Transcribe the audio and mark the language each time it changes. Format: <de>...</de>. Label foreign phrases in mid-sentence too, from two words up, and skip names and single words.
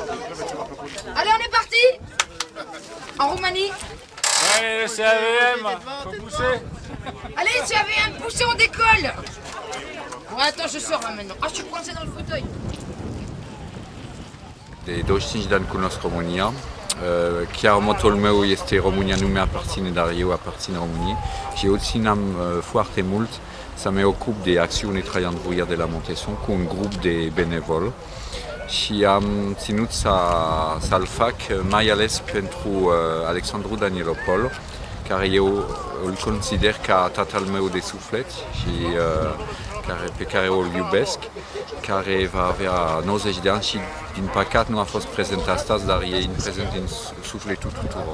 <fr>Allez, on est parti. En Roumanie. Allez, le CAVM, faut pousser. Allez, CAVM, poussez, on décolle. Ouais, attends, je sors là maintenant. Ah, je suis coincé dans le fauteuil.</fr> <ro>De 25 de ani cunosc România. Chiar motul meu este România nu mi-aparține, dar eu aparțin României și eu țineam foarte mult să mă ocup de acțiune Traian Vuia de la Montesson cu un grup de benevol și am ținut să-l fac mai ales pentru Alexandru Danielopol, care eu îl consider ca tatăl meu de suflet și pe care îl iubesc, care va avea 90 de ani și din păcat nu a fost prezent astăzi, dar e prezent în sufletul tuturor.</ro>